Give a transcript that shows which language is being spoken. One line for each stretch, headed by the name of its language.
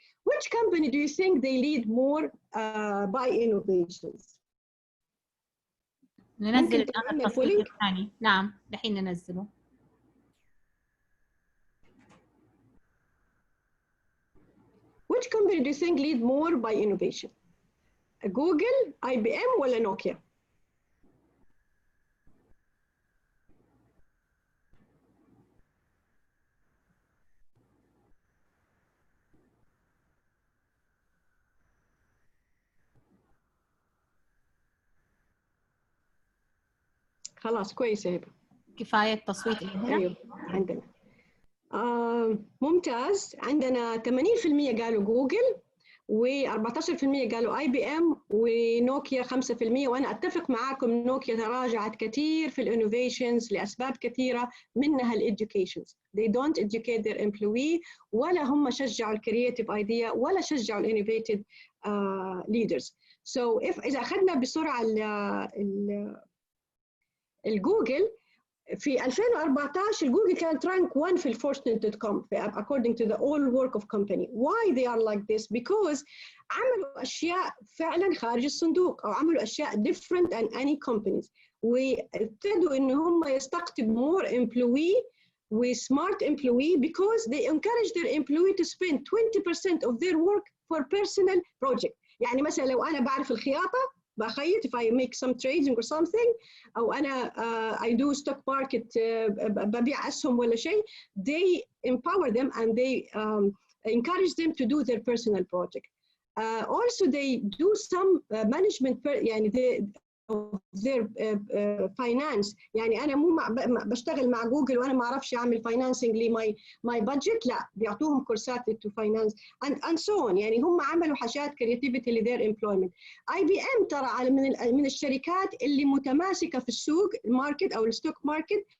English: Which company do you think they lead more by innovations؟
Arabic: ننزل الآن التصويت الثاني. نعم الحين ننزله.
English: Which company do you think lead more by innovation?
Arabic: Google, IBM ولا نوكيا؟ خلاص كويس يا هبة. كفاية تصويت هنا؟ أيوه عندنا. ممتاز، عندنا 80% قالوا جوجل و14% قالوا اي بي ام ونوكيا 5%. وانا اتفق معاكم نوكيا تراجعت كثير في الانوفيشنز لاسباب كثيره منها الاديوكيشنز.
English: they don't educate their employee
Arabic: ولا هم شجعوا الكرييتيف ايديا ولا شجعوا الانوفيتيف leaders. so اذا اخذنا بسرعه الجوجل في 2014 جوجل كانت rank 1 في Fortune.com
English: according to the all work of company. Why they are like this? Because
Arabic: عملوا أشياء فعلا خارج الصندوق أو عملوا أشياء
English: different than any companies
Arabic: وابتدوا إن هم يستقطبوا
English: more employee و smart employee because they encourage their employee to spend 20% of their work for personal project.
Arabic: يعني مثلا لو أنا بعرف الخياطة بخيط
English: if I make some trading or something أو أنا I do stock market
Arabic: ببيع أسهم ولا شيء,
English: they empower them and they encourage them to do their personal project. Also they do some management يعني their finance.
Arabic: يعني أنا مو بشتغل مع جوجل وأنا ما أعرفش أعمل financing لي my budget، لا بيعطوهم كورسات
English: to finance and so on.
Arabic: يعني هم عملوا حاجات creativity ل their employment. IBM ترى من الشركات اللي متماسكة في السوق الماركت أو الستوك ماركت.